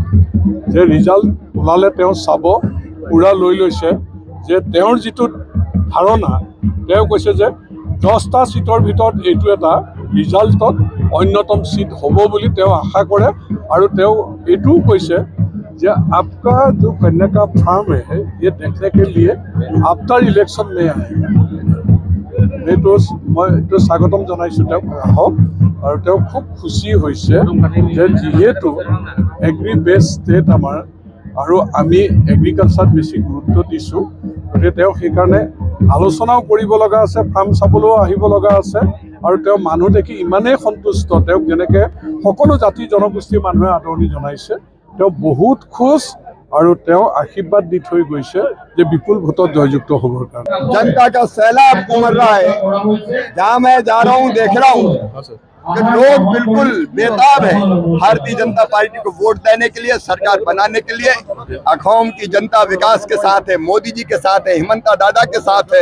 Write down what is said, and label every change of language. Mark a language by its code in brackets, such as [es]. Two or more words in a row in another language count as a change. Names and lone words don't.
[as] যে ৰিজাল্ট ওলালে তেওঁ চাব, পূৰা লৈ লৈছে যে তেওঁৰ যিটো ধাৰণা, তেওঁ কৈছে যে 10টা চিটৰ ভিতৰত এইটো এটা ৰিজাল্টত অন্যতম চিট হ'ব বুলি তেওঁ আশা কৰে। আৰু তেওঁ এইটোও কৈছে যে [hi] आपका जो कन्या का फार्म है ये देखने के लिए [en] after election [hi] में आएगा। [as] এইটো মই এইটো স্বাগতম জনাইছোঁ তেওঁক, আহক। আৰু তেওঁ খুব খুচি হৈছে যে যিহেতু [en] agri base state [as] আমাৰ, আৰু আমি এগ্ৰিকালচাৰত বেছি গুৰুত্ব দিছোঁ, গতিকে তেওঁ সেইকাৰণে আলোচনাও কৰিব লগা আছে, ফাৰ্ম চাবলৈও আহিব লগা আছে। আৰু তেওঁ মানুহ দেখি ইমানেই সন্তুষ্ট, তেওঁক যেনেকৈ সকলো জাতি জনগোষ্ঠীৰ মানুহে আদৰণি জনাইছে। তেওঁ বহুত খোজ, আৰু তেওঁ আশীৰ্বাদ দি থৈ গৈছে যে বিপুল ভোটত জয়যুক্ত হ'বৰ কাৰণে। [hi] जनता का सैलाब उमड़ रहा है। जहाँ मैं जा रहा हूँ देख रहा हूँ कि लोग बिल्कुल बेताब है भारतीय जनता पार्टी को वोट देने के लिए, सरकार बनाने के लिए। अखौम की जनता विकास के साथ है, मोदी जी के साथ है, हिमंता दादा के साथ है।